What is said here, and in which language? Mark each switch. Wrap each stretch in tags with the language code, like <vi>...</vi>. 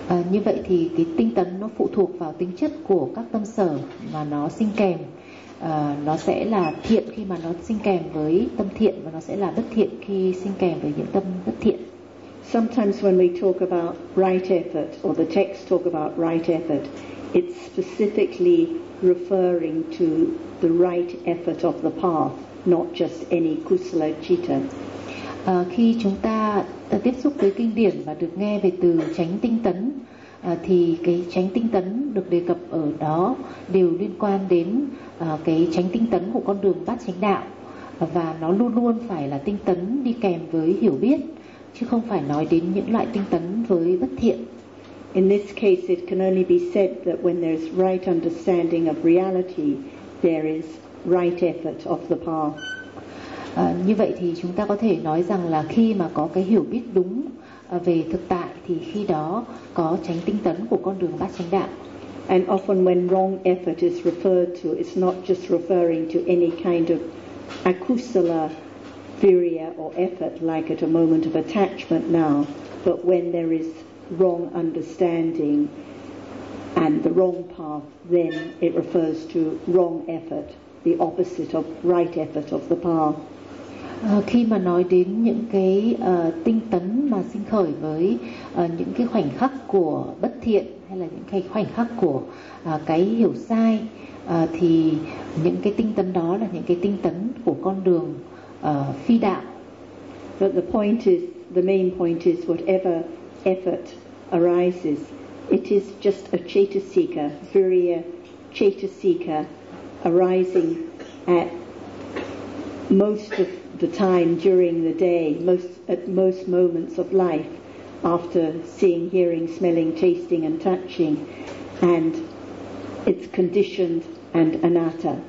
<vi>Như vậy thì cái tinh tấn nó phụ thuộc vào tính chất của các tâm sở mà nó sinh kèm. Nó sẽ là thiện khi mà nó sinh kèm với tâm thiện, và nó sẽ là bất thiện khi sinh kèm với những tâm bất thiện.</vi> <en>Sometimes when we talk about right effort, or the texts talk about right effort, it's specifically referring to the right effort of the path, not just any kusala citta.</en> <vi>Khi chúng ta tiếp xúc với kinh điển và được nghe về từ chánh tinh tấn, thì cái chánh tinh tấn được đề cập ở đó đều liên quan đến cái chánh tinh tấn của con đường bát chánh đạo, và nó luôn luôn phải là tinh tấn đi kèm với hiểu biết, chứ không phải nói đến những loại tinh tấn với bất thiện.</vi> <en>In this case it can only be said that when there is right understanding of reality, there is right effort of the path.</en> <vi>Như vậy thì chúng ta có thể nói rằng là khi mà có cái hiểu biết đúng về thực tại, thì khi đó có chánh tinh tấn của con đường bát chánh đạo.</vi> <en>And often when wrong effort is referred to, it's not just referring to any kind of akusala virya or effort like at a moment of attachment now, but when there is wrong understanding and the wrong path, then it refers to wrong effort, the opposite of right effort of the path.</en> <vi>Khi mà nói đến những cái tinh tấn mà sinh khởi với những cái khoảnh khắc của bất thiện hay là những cái khoảnh khắc của cái hiểu sai, thì những cái tinh tấn đó là những cái tinh tấn của con đường phi đạo.</vi> <en>But the point is, the main point is, whatever effort arises, it is just a chaitasika, virya chaitasika arising at most of the time during the day, at most moments of life, after seeing, hearing, smelling, tasting and touching, and it's conditioned and anatta.</en>